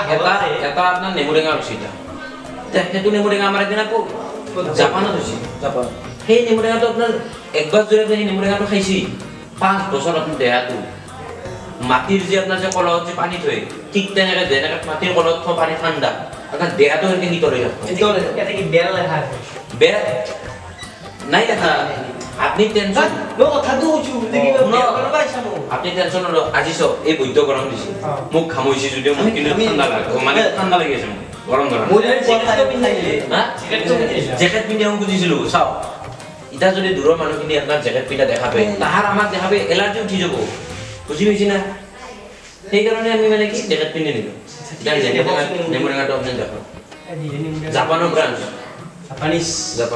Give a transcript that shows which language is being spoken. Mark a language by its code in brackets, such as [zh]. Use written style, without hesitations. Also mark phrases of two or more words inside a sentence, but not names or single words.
[as] এটা আপোনাৰ নেমু টেঙা হৈছে এতিয়া সেইটো নেমু টেঙা আমাৰ একদিন আকৌ জাপানত হৈছে জাপান সেই নেমু টেঙাটো আপোনাৰ একবাৰ যদি সেই নেমু টেঙাটো খাইছি 5 বছৰ আপোনাৰ দেহাটো মাটিৰ যে আপোনাৰ যে কলহত যে পানী থয় ঠিক তেনেকৈ যেনেকৈ মাটিৰ কলহত থোৱা পানী ঠাণ্ডা আপোনাৰ দেহাটো এনেকৈ শীতল হৈ থাকিব এটা কি বেয়া লেখা বেয়া নাই লেখা আপনি টেনশন কথাটো কৈছো আপনি টেনশন নলওক আজি চব এই বৈদ্য গৰম দিছে মোক খামৈছে যদিও মোক কিন্তু ঠাণ্ডা লাগে মানে ঠাণ্ডা লাগি আছে মোক গৰম জেকেট পিন্ধি আহোঁ খুজিছিলোঁ চাওক এতিয়া যদি দূৰৰ মানুহখিনি আপোনাৰ জেকেট পিন্ধা দেখা পায় তাহাৰ আমাক দেখা পায় এলাৰ্জি উঠি যাব বুজি পাইছি না সেইকাৰণে আমি মানে কি জেকেট পিন্ধি নিলোঁ নেমু টেঙাটো আপুনি দেখক জাপানৰ পৰা আনিছোঁ জাপান